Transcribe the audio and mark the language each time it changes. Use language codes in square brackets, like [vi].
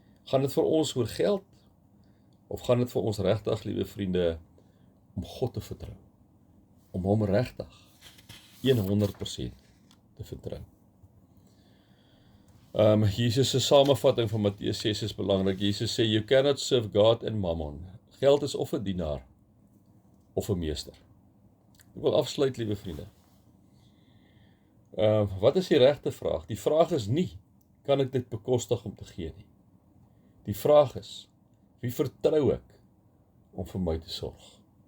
[af] Gaan dit vir ons oor geld, of gaan dit vir ons regtig, liewe vriende, om God te vertrou, om hom regtig 100% te vertrou. Jesus se samevatting van Matteus 6 is belangrik. Jesus sê, [en] "You cannot serve God and mammon." [af] Geld is of 'n dienaar, of 'n meester. Ek wil afsluit, liewe vriende. Wat is die regte vraag? Die vraag is nie, kan ek dit bekostig om te gee nie. Die vraag is, wie vertrou ek om vir my te sorg?